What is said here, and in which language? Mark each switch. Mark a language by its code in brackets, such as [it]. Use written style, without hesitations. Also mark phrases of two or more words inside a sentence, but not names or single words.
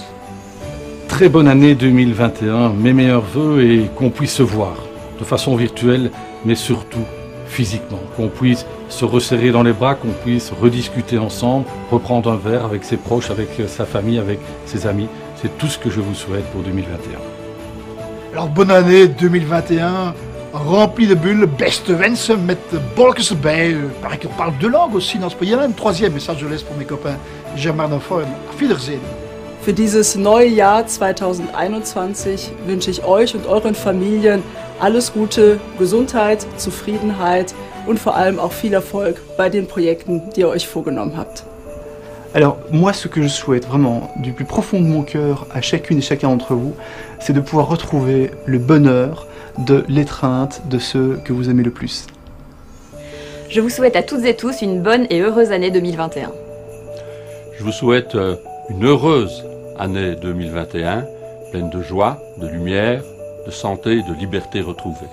[fr] Très bonne année 2021, mes meilleurs vœux et qu'on puisse se voir de façon virtuelle, mais surtout physiquement, qu'on puisse se resserrer dans les bras, qu'on puisse rediscuter ensemble, reprendre un verre avec ses proches, avec sa famille, avec ses amis. C'est tout ce que je vous souhaite pour 2021. Alors bonne année 2021, rempli de bulles, [nl] beste wensen met bolletjes erbij. [fr] Paraît qu'on parle 2 langues aussi dans ce pays. Il y en a même 3e, mais ça je laisse pour mes copains germanophones. [de] Auf Wiedersehen. Für dieses neue Jahr 2021 wünsche ich euch und euren Familien alles Gute, Gesundheit, Zufriedenheit und vor allem auch viel Erfolg bei den Projekten, die ihr euch vorgenommen habt. [fr] Alors, moi, ce que je souhaite vraiment, du plus profond de mon cœur, à chacune et chacun d'entre vous, c'est de pouvoir retrouver le bonheur de l'étreinte de ceux que vous aimez le plus. Je vous souhaite à toutes et tous une bonne et heureuse année 2021. Je vous souhaite une heureuse année 2021, pleine de joie, de lumière, de santé et de liberté retrouvée.